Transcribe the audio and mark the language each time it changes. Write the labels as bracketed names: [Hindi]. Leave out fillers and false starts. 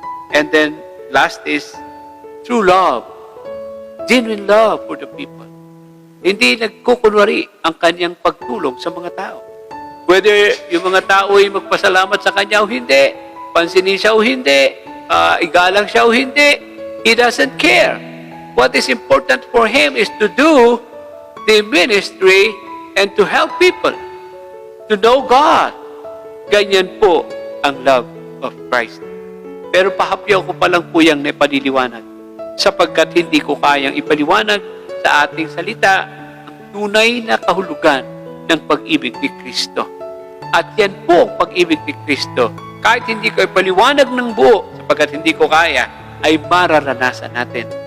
[English] And then, last is true love, genuine love for the people. [Filipino] Hindi nagkukunwari ang kanyang pagtulong sa mga tao. Whether yung mga tao ay magpasalamat sa kanya o hindi, pansinin siya o hindi, igalang siya o hindi, [English] he doesn't care. What is important for him is to do the ministry and to help people to know God. [Filipino] Ganyan po ang love of Christ. Pero pahapyaw ko pa lang po yung naipaliliwanag sapagkat hindi ko kayang ipaliwanag sa ating salita ang tunay na kahulugan ng pag-ibig ni Kristo. At yan po ang pag-ibig ni Kristo. Kahit hindi ko ipaliwanag ng buo sapagkat hindi ko kaya, ay mararanasan natin.